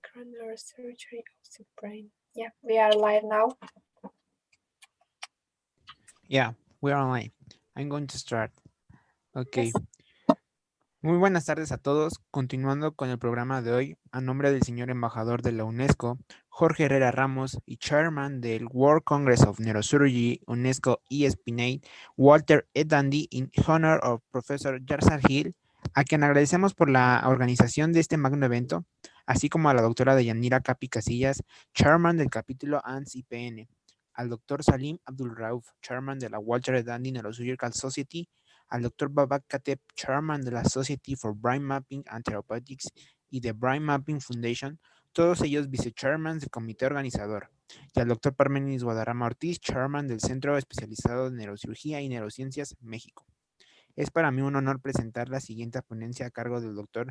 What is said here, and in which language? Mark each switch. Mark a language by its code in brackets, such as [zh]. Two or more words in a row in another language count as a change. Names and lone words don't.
[en] Microneurosurgery of the brain. Yeah, we are live now. Yeah, we're online. I'm going to start. Okay. Yes. [es] Muy buenas tardes a todos. Continuando con el programa de hoy, a nombre del señor embajador de la UNESCO, Jorge Herrera Ramos, y chairman del World Congress of Neurosurgery, UNESCO ESPNATE, Walter E. [en] Dandy, in honor of Professor Jarsar Hill, [es] a quien agradecemos por la organización de este magno evento, así como a la doctora Deyanira Capi Casillas, chairman del capítulo ANS-IPN, al doctor Salim Abdul Rauf, chairman de la Walter E. Dandy Neurosurgical Society, al Dr. Babak Kateb, chairman de la Society for Brain Mapping and Therapeutics y de Brain Mapping Foundation, todos ellos vice-chairmans del comité organizador, y al Dr. Parmenis Guadarrama Ortiz, chairman del Centro Especializado de Neurocirugía y Neurociencias, México. Es para mí un honor presentar la siguiente ponencia a cargo del Dr.